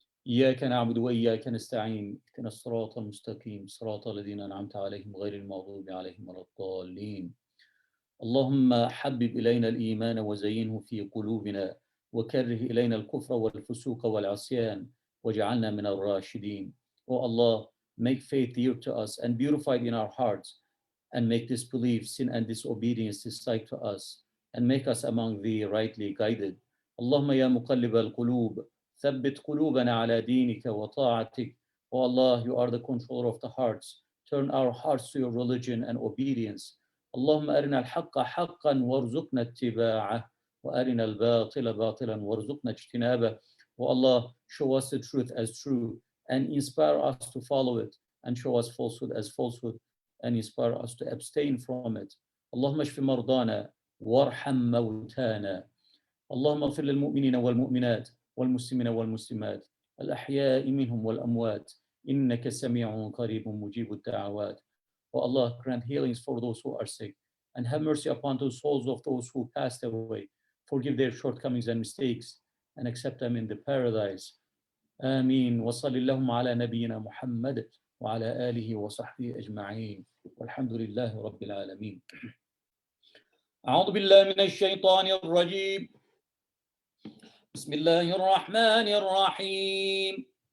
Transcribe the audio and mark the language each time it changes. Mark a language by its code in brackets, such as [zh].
[ar] إياك نعبد وإياك نستعين، اهدنا الصراط المستقيم، صراط الذين أنعمت عليهم غير المغضوب عليهم ولا الضالين. اللهم حبب إلينا الإيمان وزينه في قلوبنا، وكره إلينا الكفر والفسوق والعصيان، واجعلنا من الراشدين. [en] Oh Allah, make faith dear to us and beautified in our hearts, and make disbelief, sin and disobedience dislike to us, and make us among the rightly guided. [ar] اللهم يا مقلب القلوب ثبت قلوبنا على دينك وطاعتك. [en] Oh Allah, you are the controller of the hearts. Turn our hearts to your religion and obedience. [ar] اللهم أرنا الحق حقا وارزقنا اتباعه، وأرنا الباطل باطلا وارزقنا اجتنابه. [en] Oh Allah, show us the truth as true and inspire us to follow it, and show us falsehood as falsehood and inspire us to abstain from it. [ar] اللهم اشف مرضانا وارحم موتانا. اللهم اغفر للمؤمنين والمؤمنات والمسلمين والمسلمات الأحياء منهم والأموات، إنك سميع قريب مجيب الدعوات. [en] O Allah, grant healings for those who are sick, and have mercy upon the souls of those who passed away. Forgive their shortcomings and mistakes, and accept them in the paradise. [ar] آمين. وصل اللهم على نبينا محمد وعلى آله وصحبه أجمعين، والحمد لله رب العالمين. أعوذ بالله من الشيطان الرجيم. بسم الله الرحمن الرحيم.